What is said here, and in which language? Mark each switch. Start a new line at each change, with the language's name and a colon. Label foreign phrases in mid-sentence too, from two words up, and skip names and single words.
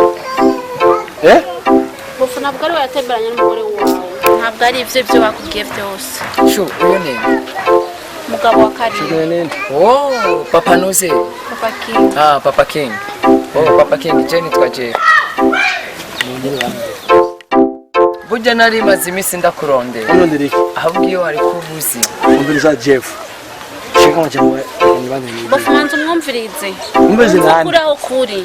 Rundi: bufuna bwari watemberanye n'umugore wawe ntabwo ari ibyo bakubwiye byose. Shu, uyu ni Umugabo wa Karine. Oh, Papa Noze. Papa King. Ah, Papa King. Oh, Papa King, je nitwa Jerry. Burya nari maze iminsi ndakurondera. Unondere. Ahubwo iyo wari kubuzi. Umviriza Jeff. Shika mjamwe nibanye. Bafumanze umwumvirize. Umvirize nani? Kuri aho kuri.